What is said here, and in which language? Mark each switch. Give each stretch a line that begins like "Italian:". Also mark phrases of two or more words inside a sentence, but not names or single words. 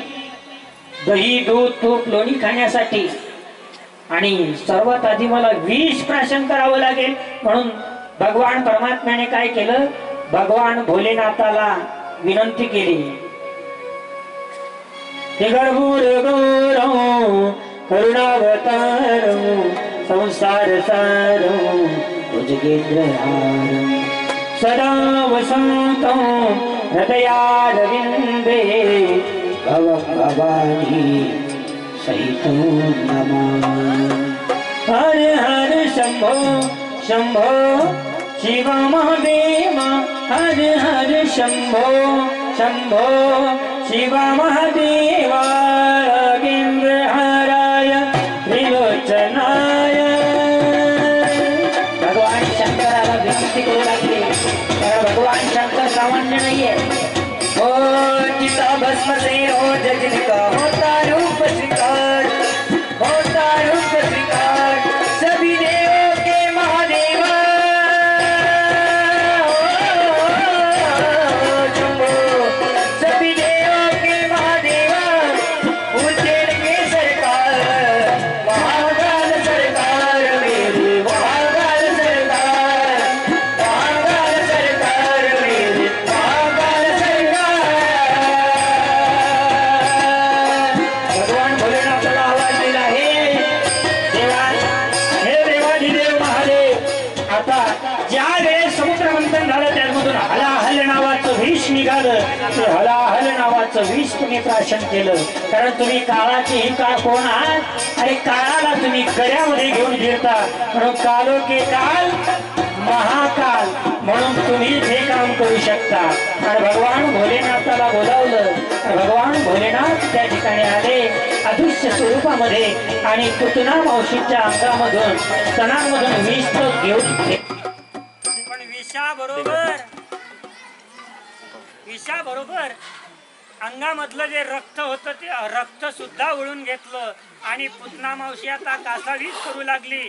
Marathi: दही दूध तूप लोणी खाण्यासाठी. आणि सर्वात आधी मला विष प्राशन करावं लागेल म्हणून भगवान परमात्म्याने काय केलं? भगवान भोलेनाथाला विनंती केली,
Sanskrit: हे गर्भूर गौरव करुणावतार संसार सार भुजगेंद्रहार सदा वसंत हृदयारविंदे भवं भवानी सहित नमः. हर हर शंभो शंभो शिव महादेव हरे हरे शंभो शंभो शिवा महादेवा केंद्र हराय त्रिलोचनाय।
Marathi: भगवान शंकराला विनंती करू लागले, तर भगवान शंकर सामान्य नाहीये।
Hindi: ओ चिता भस्म से हो जिनका होता रूप श्रृंगार, होता रूप श्रृंगार, सभी देवों के महादेवा। सभी देवों के महादेवा, उज्जैन के सरकार, महाकाल सरकार मेरी, महाकाल सरकार, महाकाल सरकार मेरी, महाकाल सरकार।
Marathi: भगवान भोलेनाथाला आवाज दिला, हे देवाधिदेव महादेव, आता ज्या वेळेस समुद्र मंथन झालं त्यामधून हलाहल नावाचं विष निघालं, ते हलाहल नावाचं विष तुम्ही प्राशन केलं, कारण तुम्ही काळाचे ही काळ कोण आहात आणि काळाला तुम्ही गळ्यामध्ये घेऊन फिरता, म्हणून
Hindi: कालो के काल महाकाल,
Marathi: म्हणून तुम्ही हे काम करू शकता। आणि भगवान भोलेनाथाला बोलावलं, भगवान भोलेनाथ त्या ठिकाणी आले अदृश्य स्वरूपामध्ये आणि पुतना मावशीच्या अंगामधून स्तनांमधून विष घेऊन, पण विषाबरोबर अंगामधलं जे रक्त होतं ते रक्त सुद्धा उडून घेतलं आणि पुतना मावशी आता कासावीस करू लागली।